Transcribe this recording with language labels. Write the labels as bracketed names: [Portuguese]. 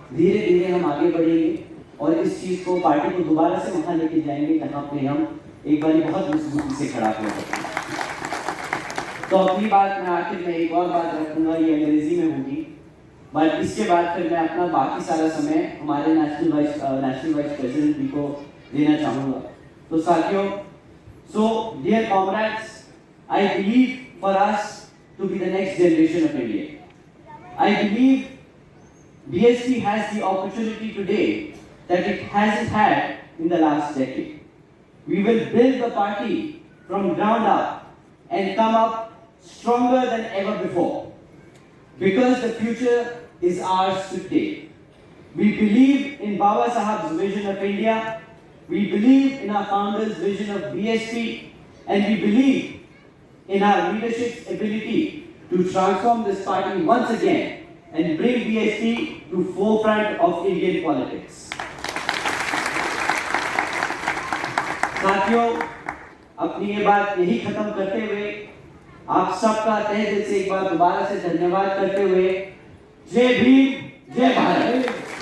[Hindi] धीरे धीरे हम आगे बढ़ेंगे और इस चीज को, पार्टी को दोबारा से वहां लेके जाएंगे जहां पे हम एक बार बहुत मजबूती से खड़ा कर सकते हैं। तो अपनी बात मैं आखिर में एक और बात रखूंगा, ये अंग्रेजी में होगी, बट इसके बाद फिर मैं अपना बाकी सारा समय हमारे नेशनल वाइस प्रेसिडेंट जी को देना चाहूंगा। तो साथियों, [English] so dear comrades, I believe for us to be the next generation of India. I believe BSP has the opportunity today that it hasn't had in the last decade. We will build the party from ground up and come up stronger than ever before, because the future is ours to take. We believe in Baba Saheb's vision of India, we believe in our founder's vision of BSP, and we believe in our leadership's ability to transform this party once again and bring BSP to forefront of Indian politics. [Hindi] साथियों, अपनी ये बात यही खत्म करते हुए आप सबका तहे दिल से एक बार दोबारा से धन्यवाद करते हुए, जय भीम, जय भारत।